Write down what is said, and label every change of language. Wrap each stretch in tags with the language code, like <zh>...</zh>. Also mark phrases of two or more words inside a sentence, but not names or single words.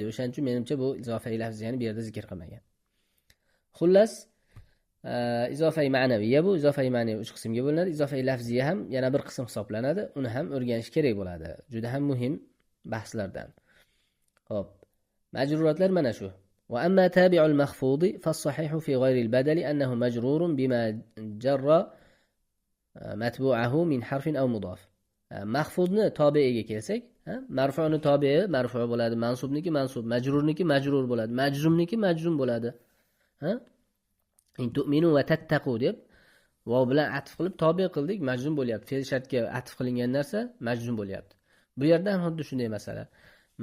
<uz>O'shaning uchun menimcha bu izofai lafziyani bu yerda zikr qilmagan. Xullas, izofai ma'naviya bu izofai ma'naviy 3 qismga bo'linadi. Izofai lafziya ham yana bir qism hisoblanadi. Uni ham o'rganish kerak bo'ladi. Juda ham muhim bahslardan. Xo'p. Majruratlar mana shu.</uz> <ar>وأما تابع المخفوض فالصحيح في غير البدل أنه مجرور بما جر متبوعه من حرف أو مضاف.</ar> <uz>Mahfudni tobi'iga kelsak, marfu'ni tobi'i marfu' bo'ladi, mansubniki mansub, majrurniki majrur bo'ladi, majzumniki majzum bo'ladi.</uz> <ar>إن تؤمنوا وتتقوا</ar> <uz>deb vav bilan atf qilib tobi qildik, majzum bo'lyapti. Fe'l shartga atf qilingan narsa majzum bo'lyapti. Bu yerda ham xuddi shunday masala.</uz>